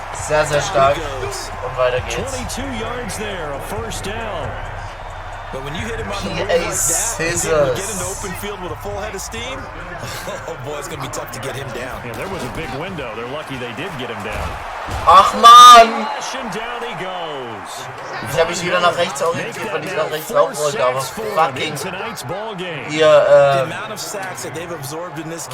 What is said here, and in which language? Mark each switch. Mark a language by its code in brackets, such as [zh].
[de] Sehr, sehr stark. Und weiter geht's. [en] 22 yards there, a first down. But when you hit him on the move PA like that, scissors. get into open field with a full head of steam, oh boy, it's going to be tough to get him down. Yeah, there was a big window. They're lucky they did get him down. [de] Ach man! [en] And down he goes. [de] Ich habe mich wieder nach rechts orientiert, weil ich nach rechts laufen wollte, aber fucking hier, [en] The amount of sacks that they've absorbed in this game